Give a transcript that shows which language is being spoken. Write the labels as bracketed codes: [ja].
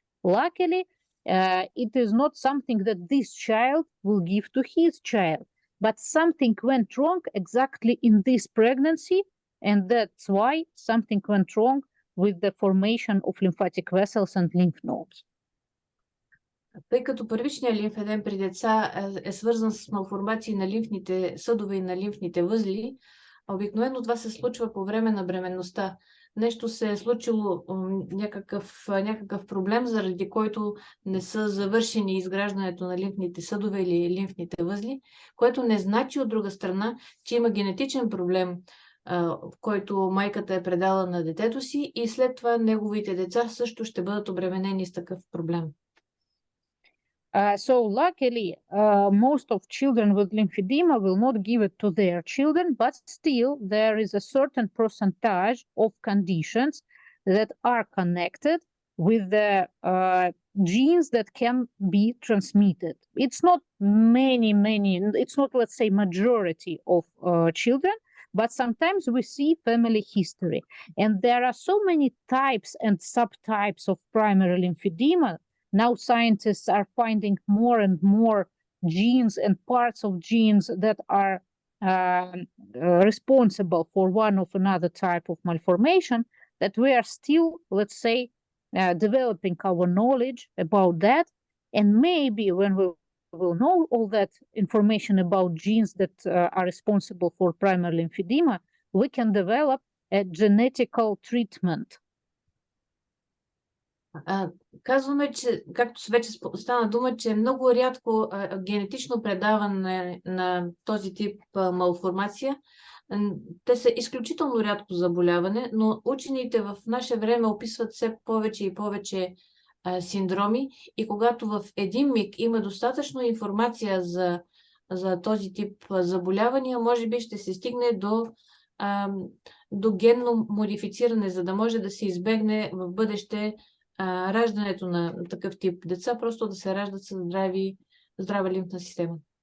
[en] Luckily, it is not something that this child will give to his child, but something went wrong exactly in this pregnancy, and that's why something went wrong with the formation of lymphatic vessels and lymph nodes. [bg] Тъй като първичният лимфедем при деца е свързан с малформации на лимфните съдове и на лимфните възли, обикновено това се случва по време на бременността. Нещо се е случило, някакъв проблем, заради който не са завършени изграждането на лимфните съдове или лимфните възли, което не значи от друга страна, че има генетичен проблем, който майката е предала на детето си и след това неговите деца също ще бъдат обременени с такъв проблем. [en] So luckily, most of children with lymphedema will not give it to their children, but still there is a certain percentage of conditions that are connected with the genes that can be transmitted. It's not many, it's not, let's say, majority of children, but sometimes we see family history. And there are so many types and subtypes of primary lymphedema. Now scientists are finding more and more genes and parts of genes that are responsible for one of another type of malformation, that we are still, let's say, developing our knowledge about that. And maybe when we will know all that information about genes that are responsible for primary lymphedema, we can develop a genetical treatment. [bg] Казваме, че, както вече стана дума, че е много рядко генетично предаване на този тип малформация. Те са изключително рядко заболяване, но учените в наше време описват все повече и повече синдроми и когато в един миг има достатъчно информация за този тип заболявания, може би ще се стигне до генно модифициране, за да може да се избегне в бъдеще раждането на такъв тип деца, просто да се раждат с здрава лимфна система.